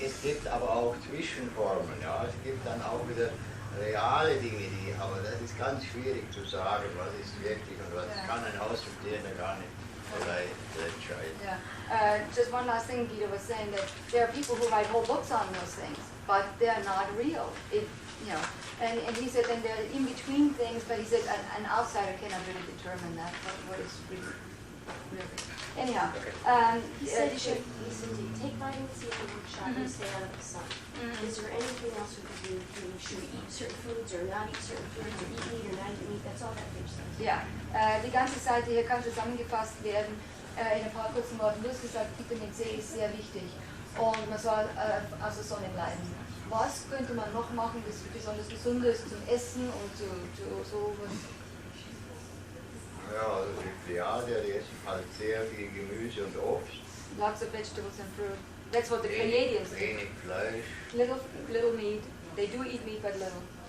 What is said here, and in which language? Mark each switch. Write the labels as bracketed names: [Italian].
[German] Es gibt aber auch Zwischenformen. Ja. Es gibt dann auch wieder reale Dinge, aber das ist ganz schwierig zu sagen, was ist wirklich und was kann ein Außenstehender gar nicht entscheiden. [English] Yeah. Just one last thing, Guido was saying that there are people who write whole books on those things, but they're not real. And he said, and they're in between things, but he said an outsider cannot really determine that, what is really. Anyhow, he said take vitamin C in the workshop and stay out of the sun. Is there anything else we could do? Should we eat certain foods or not eat certain foods, or eat meat or not eat meat? That's all that page says. [German] Ja, die ganze Seite hier kann zusammengefasst werden. in ein paar kurzen Worten. Du hast gesagt, Vitamin C ist sehr wichtig und man soll aus der Sonne bleiben. Was könnte man noch machen, das besonders gesund ist zum Essen und zu sowas? Ja, also die Pleiadier, die essen halt sehr viel Gemüse und Obst. [English] Lots of vegetables and fruit. That's what the Pleiadians do. [German] Wenig Fleisch. [English] Little meat. They do eat meat, but little.